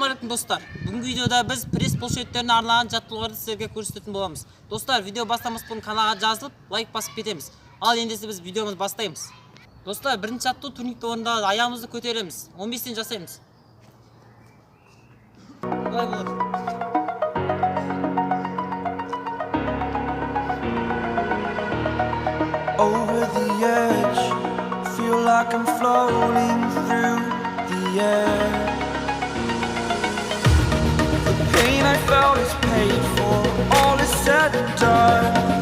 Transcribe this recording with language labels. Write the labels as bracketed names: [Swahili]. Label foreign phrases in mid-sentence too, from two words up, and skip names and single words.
[Kazakh] достар, бүгінгі видеода біз пресс бұлшықеттеріне арналған жаттығуларды сіздерге көрсеттім боламыз. Достар, видео бастамас бұрын каналға жазылып, лайк басып кетеміз. Ал ендесі біз видеомыз бастаймыз. Достар, бірінші жаттығу турникті орындалады. Аяғымызды көтереміз. 15-тен жасаймыз. Бұлай болады. [English] Over the edge, feel like I'm floating through the air. The pain I felt is paid for, all is said and done.